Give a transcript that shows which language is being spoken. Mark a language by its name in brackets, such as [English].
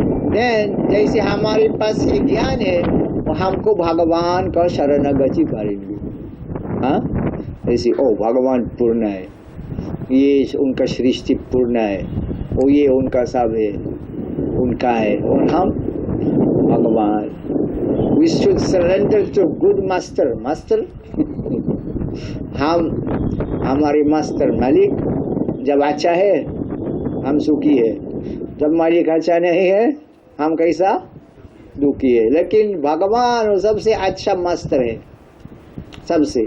[Hindi] Then जैसे हमारे पास ये ज्ञान है, वो हमको भगवान का शरणागति करेंगे। हाँ, जैसे ओ भगवान पूर्ण है, ये उनका सृष्टि पूर्ण है, वो ये उनका सब है, उनका है, और हम भगवान। [English] We should surrender to good master। [Hindi] हम हमारे मास्टर मालिक जब अच्छा है हम सुखी है, जब मालिक अच्छा नहीं है हम कैसा? दुखी है। लेकिन भगवान वो सबसे अच्छा मास्टर है, सबसे।